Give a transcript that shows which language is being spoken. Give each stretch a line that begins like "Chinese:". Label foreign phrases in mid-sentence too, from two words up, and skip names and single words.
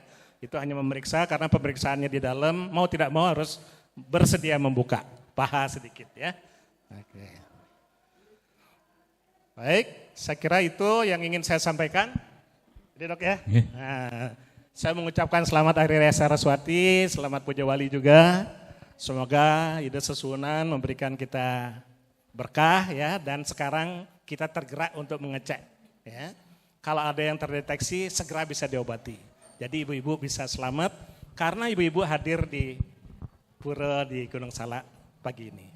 Indonesian: Itu hanya memeriksa karena pemeriksaannya di dalam, mau tidak mau harus bersedia membuka paha sedikit ya. Oke. Baik, saya kira itu yang ingin saya sampaikan. Jadi Dok ya. Nah, saya mengucapkan selamat Hari Raya Saraswati, selamat Puja Wali juga. Semoga Ida Sesunan memberikan kita berkah ya, dan sekarang kita tergerak untuk mengecek ya. Kalau ada yang terdeteksi segera bisa diobati. Jadi ibu-ibu bisa selamat karena ibu-ibu hadir di pura di Gunung Salak pagi ini.